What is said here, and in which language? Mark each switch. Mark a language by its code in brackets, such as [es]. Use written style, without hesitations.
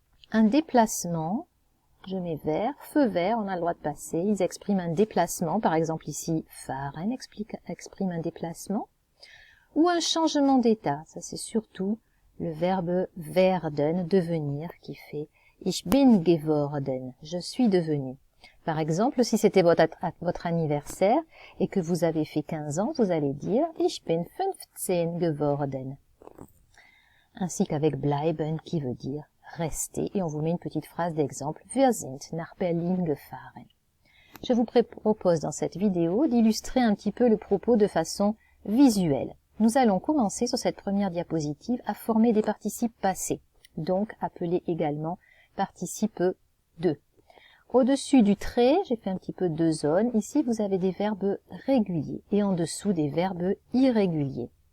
[fr] un déplacement, je mets vert, feu vert, on a le droit de passer, ils expriment un déplacement, par exemple ici, fahren exprime un déplacement, ou un changement d'état, ça c'est surtout le verbe werden, devenir, qui fait [de] ich bin geworden, [fr] je suis devenu. Par exemple, si c'était votre anniversaire et que vous avez fait 15 ans, vous allez dire [de] ich bin 15 geworden. [fr] Ainsi qu'avec bleiben, qui veut dire rester. Et on vous met une petite phrase d'exemple. [de] Wir sind nach Berlin gefahren. [fr] Je vous propose dans cette vidéo d'illustrer un petit peu le propos de façon visuelle. Nous allons commencer sur cette première diapositive à former des participes passés, donc appelés également participes de. Au-dessus du trait, j'ai fait un petit peu de zones. Ici, vous avez des verbes réguliers et en dessous des verbes irréguliers.